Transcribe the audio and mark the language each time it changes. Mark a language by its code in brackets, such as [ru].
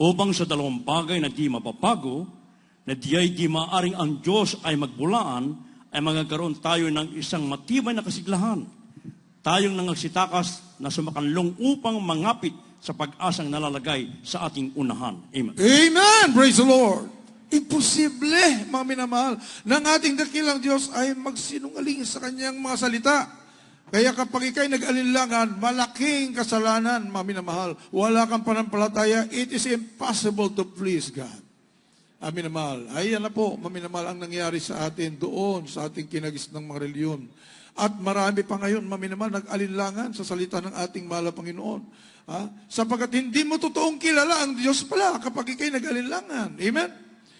[tl] Upang sa dalawang bagay na di mapapago, na diay di maaring ang Diyos ay magbulaan, ay magkakaroon tayo ng isang matibay na kasiglahan. Tayong nangagsitakas na sumakanlong upang mangapit sa pag-asang nalalagay sa ating unahan. Amen. [en] Amen! Praise the Lord! [tl] Imposible, mga minamahal, ng ating dakilang Diyos ay magsinungaling sa kanyang mga salita. Kaya kapag ikay nag-alinlangan, malaking kasalanan, mga minamahal. Wala kang panampalataya, [en] it is impossible to please God. [tl] Amin na mahal. Ayan na po, maminamahal, ang nangyari sa atin doon, sa ating kinagis ng mga reliyon. At marami pa ngayon, maminamahal, nag-alinlangan sa salita ng ating mahal na Panginoon. Sapagkat hindi mo totoong kilala ang Diyos pala kapag ikay nag-alinlangan. Amen?